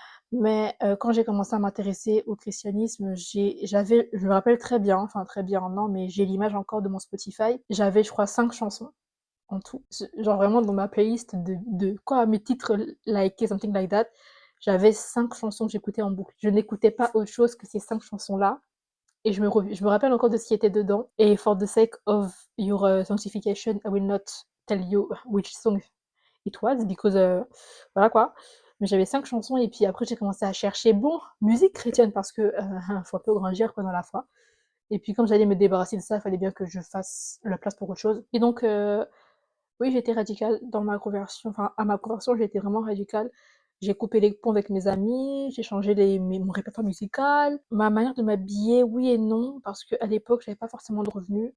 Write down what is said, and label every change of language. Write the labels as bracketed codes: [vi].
[fr] Mais quand j'ai commencé à m'intéresser au christianisme, je me rappelle très bien, enfin très bien non, mais j'ai l'image encore de mon Spotify. J'avais je crois 5 chansons en tout. Genre vraiment dans ma playlist de quoi mes titres likés, [en] something like that, [fr] j'avais 5 chansons que j'écoutais en boucle. Je n'écoutais pas autre chose que ces 5 chansons-là. Et je me rappelle encore de ce qui était dedans. [en] Et for the sake of your sanctification, I will not tell you which song it was, because [fr] voilà quoi. Mais j'avais 5 chansons et puis après j'ai commencé à chercher, bon, musique chrétienne parce que faut un peu grandir quoi dans la foi. Et puis comme j'allais me débarrasser de ça, il fallait bien que je fasse la place pour autre chose. Et donc oui, j'étais radicale dans ma conversion. Enfin, à ma conversion, j'ai été vraiment radicale. J'ai coupé les ponts avec mes amis, j'ai changé mon répertoire musical, ma manière de m'habiller, oui et non, parce qu'à l'époque, j'avais pas forcément de revenus.